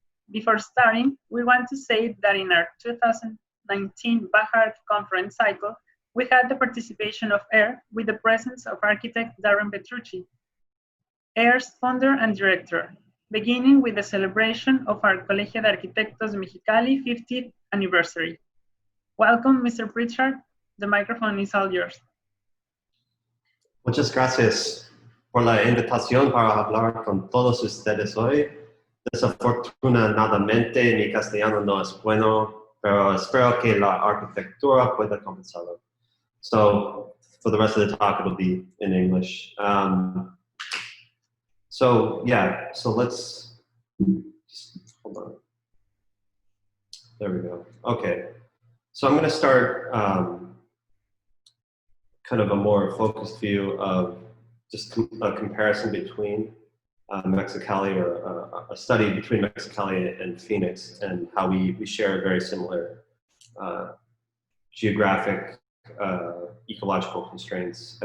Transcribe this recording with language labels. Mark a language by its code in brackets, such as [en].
[en] Before starting, we want to say that in our 2019 Bahart conference cycle, we had the participation of AIR with the presence of architect Darren Petrucci, AIR's founder and director, beginning with the celebration of our Colegio de Arquitectos Mexicali 50th anniversary. Welcome, Mr. Pritchard. The microphone is all yours. [es] Muchas gracias por la invitación para hablar con todos ustedes hoy. Desafortunadamente, mi castellano no es bueno, pero espero que la arquitectura pueda compensarlo. [en] So, for the rest of the talk, it'll be in English. So let's, hold on. There we go. Okay. So I'm going to start kind of a more focused view of just a comparison between Mexicali, or a study between Mexicali and Phoenix, and how we share very similar geographic, ecological constraints.